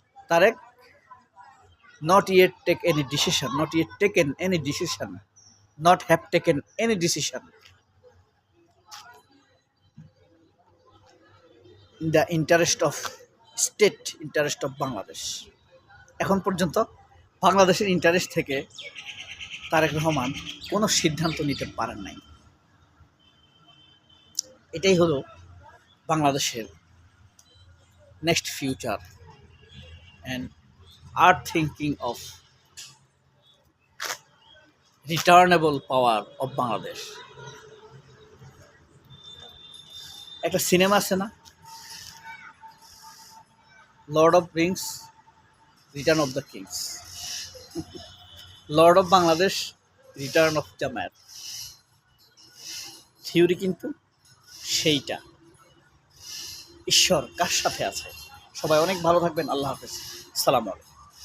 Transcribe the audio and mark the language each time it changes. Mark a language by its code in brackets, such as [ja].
[en] Tarique not yet take any decision, not yet taken any decision, not have taken any decision in the interest of state, interest of Bangladesh. [bn] এখন পর্যন্ত বাংলাদেশের interest থেকে তারেক রহমান কোনো সিদ্ধান্ত নিতে পারেন নাই। এটাই হলো বাংলাদেশের [en] Next future and are thinking of returnable power of Bangladesh. [bn] একটা সিনেমা আছে না, Lord of Rings, return of the Kings. Lord of Bangladesh, return of Jamaat. Theory কিন্তু সেইটা। ঈশ্বর কার সাথে আছে? সবাই অনেক ভালো থাকবেন। আল্লাহ হাফেজ। আসসালামু আলাইকুম।